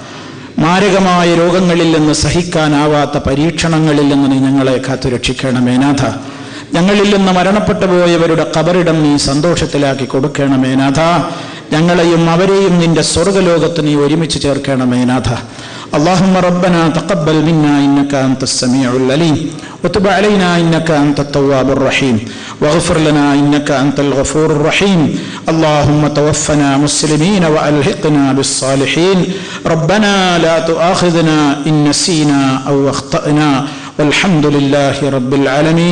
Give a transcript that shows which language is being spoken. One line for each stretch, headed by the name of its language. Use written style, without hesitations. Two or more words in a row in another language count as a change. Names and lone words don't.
Malayalam: മാരകമായ രോഗങ്ങളിൽ നിന്ന് സഹിക്കാനാവാത്ത പരീക്ഷണങ്ങളിൽ നിന്ന് നീ ഞങ്ങളെ കാത്തുരക്ഷിക്കണമേ നാഥ. ഞങ്ങളിൽ നിന്ന് മരണപ്പെട്ടു പോയവരുടെ ഖബറിടം നീ സന്തോഷത്തിലാക്കി കൊടുക്കണമേ നാഥ. ഞങ്ങളെയും അവരെയും നിന്റെ സ്വർഗ്ഗലോകത്ത് നീ ഒരുമിച്ച് ചേർക്കണമേ നാഥ.
Arabic: اللهم ربنا تقبل منا إنك أنت السميع العليم وتب علينا إنك أنت التواب الرحيم واغفر لنا إنك أنت الغفور الرحيم. اللهم توفنا مسلمين وألحقنا بالصالحين. ربنا لا تؤاخذنا إن نسينا أو أخطأنا والحمد لله رب العالمين.